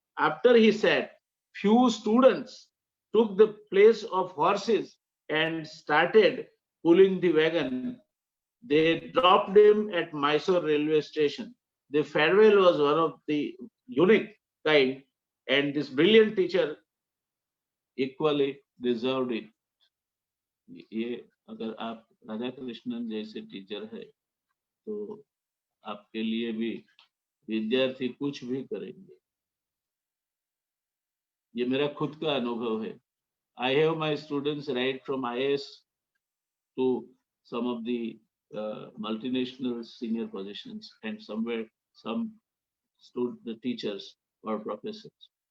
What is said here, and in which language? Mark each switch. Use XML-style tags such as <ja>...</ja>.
<en>After he sat, few students took the place of horses and started pulling the wagon. They dropped him at Mysore railway station. The farewell was one of the unique kind, and this brilliant teacher equally deserved it.</en> <hi>ये अगर आप राधा कृष्णन जैसे teacher है तो आपके लिए भी विद्यार्थी कुछ भी करेंगे. ये मेरा खुद का अनुभव है.</hi> <en>I have my students right from IAS to some of the multinational senior positions, and somewhere some the teachers or professors.</en>